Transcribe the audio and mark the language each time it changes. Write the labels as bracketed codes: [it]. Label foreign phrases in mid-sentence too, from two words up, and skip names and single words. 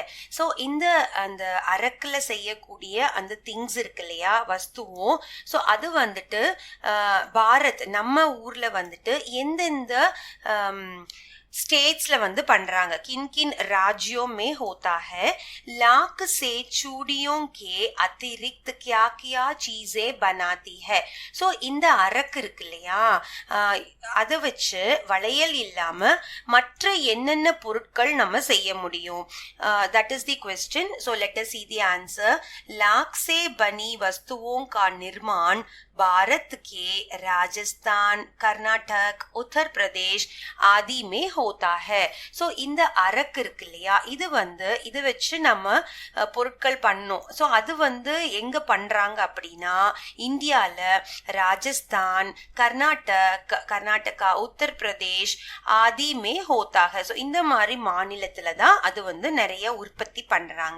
[ta] So, இந்த அந்த அரக்குல செய்யக்கூடிய அந்த திங்ஸ் இருக்கு இல்லையா, வஸ்துவும், ஸோ அது வந்துட்டு பாரத் நம்ம ஊர்ல வந்துட்டு எந்தெந்த स्टेट्स வந்து பண்றாங்க. [hi] किन किन राज्यों में होता है? लाख से चूड़ियों के अतिरिक्त क्या क्या चीजें बनाती है? [ta] ஸோ இந்த அரக்கு இருக்கு இல்லையா, அதை வச்சு வளையல் இல்லாம மற்ற என்னென்ன பொருட்கள் நம்ம செய்ய முடியும்? [en] that is the question. So let us see the answer. [hi] लाख से बनी वस्तुओं का निर्माण भारत के राजस्थान, कर्नाटक, उत्तर प्रदेश आदि में होता है. [ta] ஸோ இந்த அரக்கு இருக்கு இல்லையா, இது வந்து இதை வச்சு நம்ம பொருட்கள் பண்ணோம். ஸோ அது வந்து எங்க பண்றாங்க அப்படின்னா இந்தியால ராஜஸ்தான், கர்நாடகா, உத்தர் பிரதேஷ் [hi] आदि में होताक. [ta] ஸோ இந்த மாதிரி மாநிலத்துல தான் அது வந்து நிறைய உற்பத்தி பண்றாங்க.